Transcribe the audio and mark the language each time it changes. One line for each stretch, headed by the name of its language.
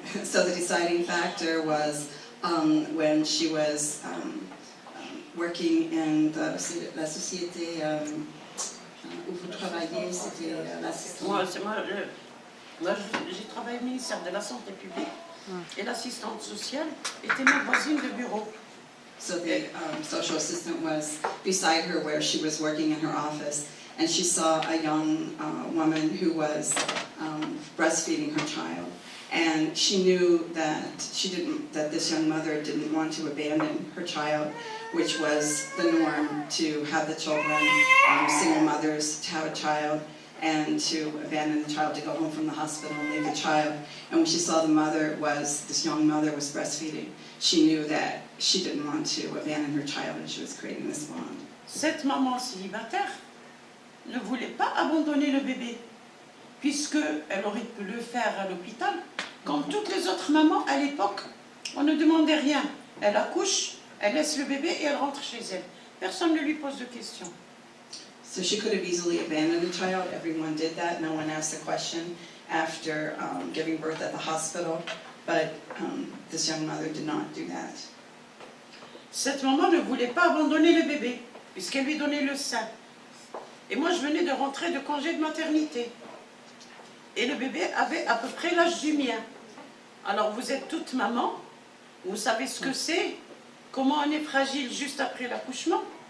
English: Right. So the deciding factor was when she was working in
French: la société où vous travaillez, c'était l'assistante. Moi, j'ai travaillé au ministère de la Santé publique et l'assistante sociale était ma voisine de bureau.
English: So the social assistant was beside her where she was working in her office, and she saw a young woman who was breastfeeding her child, and she knew that this young mother didn't want to abandon her child, which was the norm to have the children, single mothers to have a child, and to abandon the child, to go home from the hospital and leave the child. And when she saw this young mother was breastfeeding, she knew that she didn't want to abandon her child, and she was creating this bond.
French: Cette maman célibataire ne voulait pas abandonner le bébé, puisqu'elle aurait pu le faire à l'hôpital. Comme toutes les autres mamans à l'époque, on ne demandait rien. Elle accouche, elle laisse le bébé et elle rentre chez elle. Personne ne lui pose de questions.
English: So she could have easily abandoned the child. Everyone did that. No one asked a question after giving birth at the hospital. But this young mother did not do that.
French: Cette maman ne voulait pas abandonner le bébé, puisqu'elle lui donnait le sein. Et moi, je venais de rentrer de congé de maternité. Et le bébé avait à peu près l'âge du mien. Alors, vous êtes toute maman, vous savez ce que c'est, comment on est fragile juste après l'accouchement.